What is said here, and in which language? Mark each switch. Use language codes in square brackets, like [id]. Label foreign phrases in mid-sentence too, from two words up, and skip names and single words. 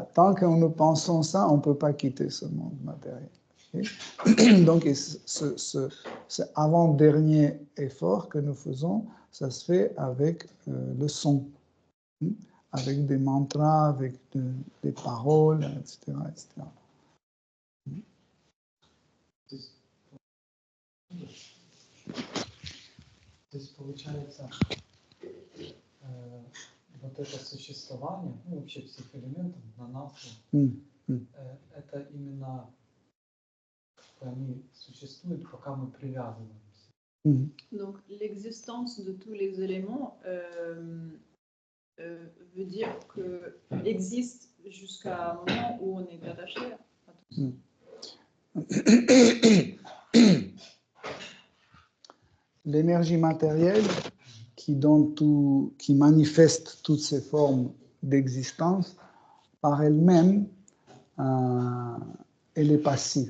[fr] Tant que nous pensons ça, on ne peut pas quitter ce monde matériel. Okay? Donc, ce avant-dernier effort que nous faisons, ça se fait avec le son, avec des mantras, avec des paroles, etc., etc. [ru] То есть получается, вот это существование, ну вообще всех элементов на нас, это именно они существуют, пока мы привязываемся. [fr] Donc l'existence de tous les éléments veut dire que existe jusqu'à un moment où on est attaché à tout ça. L'énergie matérielle qui manifeste toutes ces formes d'existence, par elle-même, elle est passive.